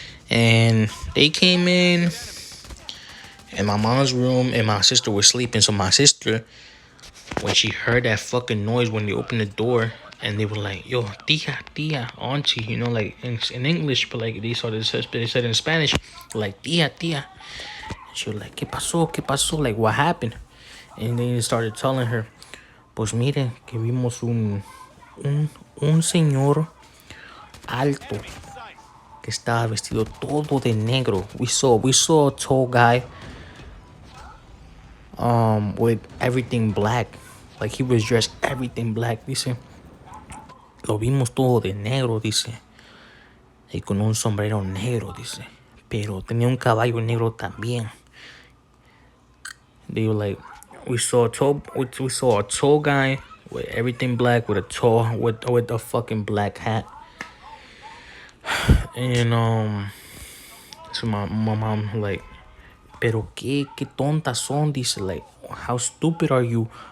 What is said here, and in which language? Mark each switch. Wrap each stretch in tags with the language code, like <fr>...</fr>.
<en>And they came in my mom's room and my sister was sleeping. So my sister, when she heard that fucking noise when they opened the door and they were like, yo, tia, auntie, you know, like in English, but like they said in Spanish, like tia. She was like,</en> <es>¿Qué pasó? ¿Qué pasó?</es> <en>Like, what happened? And then they started telling her,</en> <es>pues mire, que vimos un señor alto que estaba vestido todo de negro.</es> <en>We saw a tall guy with everything black. Like he was dressed everything black, dice.</en> <es>Lo vimos todo de negro, dice. Y con un sombrero negro, dice. Pero tenía un caballo negro también.</es> <en>They were like, we saw a tall guy with everything black with a fucking black hat. And so my mom like,</en> <es>pero qué tontas son,</es> <en>dice, like, how stupid are you?</en>